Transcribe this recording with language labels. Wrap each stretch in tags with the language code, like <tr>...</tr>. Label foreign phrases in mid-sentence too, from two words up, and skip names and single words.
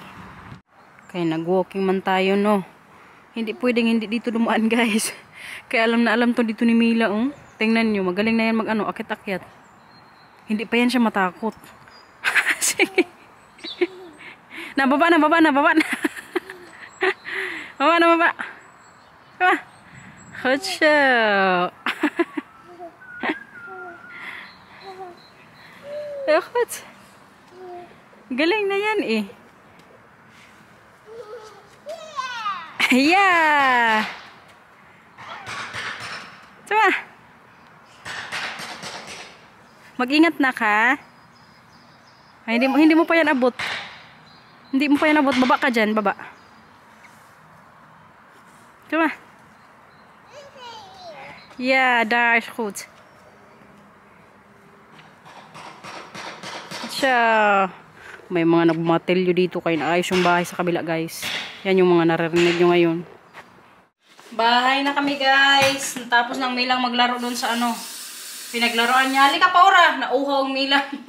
<tl>Kaya nag-walking man tayo, no? Hindi pwedeng hindi dito dumaan, guys. Kaya alam na alam to dito ni Mila, oh. Tingnan nyo, magaling na yan mag-ano, akit-akit. Hindi pa yan siya matakot. Sige. Nababa na. Baba na. Baba.</tl> <en>Come on. Hotsho. Hot.</en> <tl>Galing na yan eh. Yeah. Tama. Mag-ingat na ka. Ay, hindi mo pa yan abot. Hindi mo pa yan abot. Baba ka dyan. Baba. Tama.</tl> <nl>Yeah, daar is goed.</nl> <tl>Siya. May mga nagmatilyo dito kaya naayos yung bahay sa kabila, guys. Yan yung mga naririnig nyo ngayon. Bahay na kami, guys. Tapos nang Milang maglaro doon sa ano. Pinaglaruan niya. Halika, Paura. Nauhaw ang Milang.</tl>